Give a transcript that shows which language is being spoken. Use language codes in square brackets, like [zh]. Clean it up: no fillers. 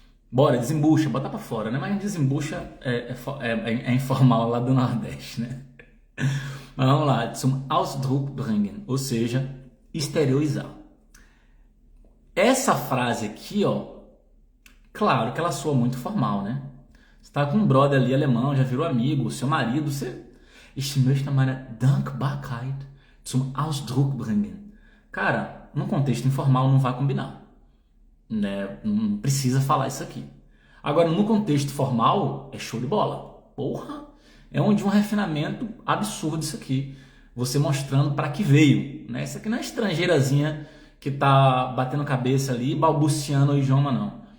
[pt] Bora, desembucha, bota para fora, né? Mas desembucha é informal lá do Nordeste, né? Mas vamos lá, zum Ausdruck bringen, ou seja, exteriorizar. Essa frase aqui, claro que ela soa muito formal, né? Você tá com um brother ali alemão, já virou amigo, seu marido, você... [de] Ich möchte meine Dankbarkeit zum Ausdruck bringen. [pt] Cara, num contexto informal não vai combinar, né? Não precisa falar isso aqui. Agora, no contexto formal, é show de bola. Porra! É onde um refinamento absurdo isso aqui. Você mostrando para que veio, né? Isso aqui não é estrangeirazinha que tá batendo cabeça ali, balbuciando o idioma, não.